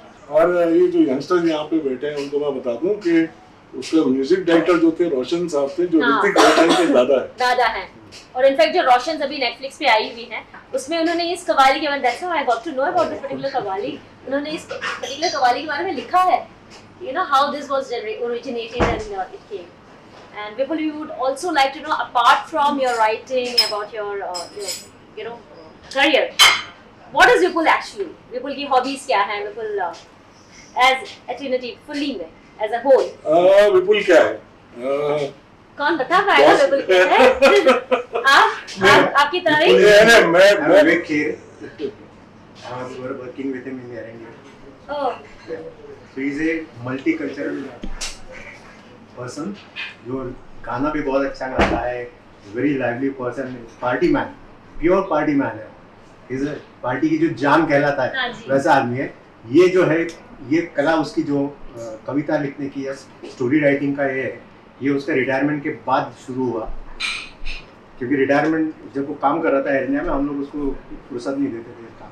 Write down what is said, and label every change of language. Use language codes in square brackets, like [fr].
[hi] और ये जो यंगस्टर यहाँ पे बैठे हैं उनको मैं बता दूं कि उसके म्यूजिक डायरेक्टर जो थे रोशन साहब थे, जो ऋतिक रोशन के दादा हैं। और इनफैक्ट जो रोशन अभी नेटफ्लिक्स पे आई हुई है उसमें उन्होंने इस कव्वाली के बारे में, [en] I got to know about this particular qawwali, [hi] उन्होंने इस पर्टिकुलर कव्वाली के बारे में लिखा है, [en] You know how this was originated and it came. And Vipul, we would also like to know, apart from your writing, about your you know career, what is Vipul actually? [hi] Vipul की hobbies क्या हैं? [en] Vipul as a trinity fully में as a whole. [hi] विपुल क्या है? कौन बता पाएगा विपुल क्या है? आप आपकी तारीफ? मैं [en] Vivek Kher. We were working with him in the R&D. Oh. So he's a multicultural person. [hi] जो गाना भी बहुत अच्छा गाता है, [en] very lively person, party man, [hi] pure party man है. He's a पार्टी की जो जान कहलाता है वैसा आदमी है। ये जो है ये कला उसकी जो कविता लिखने की या स्टोरी राइटिंग का ये उसका रिटायरमेंट के बाद शुरू हुआ, क्योंकि रिटायरमेंट जब वो काम कर रहा था एरिया में हम लोग उसको फुर्सत नहीं देते थे।